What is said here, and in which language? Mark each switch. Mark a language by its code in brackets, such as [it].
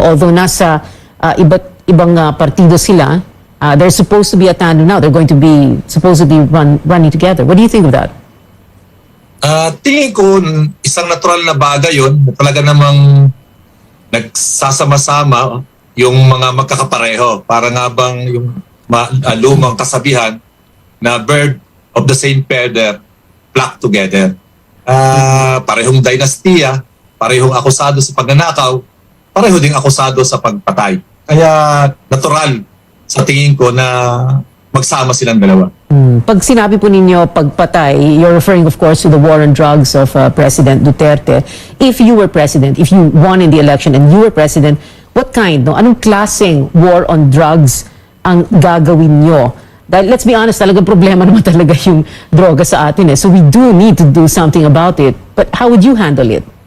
[en] Although [tl] nasa iba't ibang partido sila, [en] they're supposed to be a tandem now. They're going to be supposedly running together. What do you think of that? [tl] Tingin ko, isang natural na bagay yun, na talaga namang nagsasama-sama yung mga magkakapareho. Para nga bang yung lumang kasabihan na [en] bird of the same feather flock together. [tl] Parehong dynastiya, parehong akusado sa pagnanakaw, pareho ding akusado sa pagpatay. Kaya natural sa tingin ko na magsama silang dalawa. Pag sinabi po ninyo pagpatay, [en] you're referring of course to the war on drugs of President Duterte. If you were president, if you won in the election and you were president, what kind, no? [tl] Anong klaseng war on drugs ang gagawin nyo? Dahil [en] let's be honest, [tl] talagang problema naman talaga yung droga sa atin. [en] So we do need to do something about it. But how would you handle it?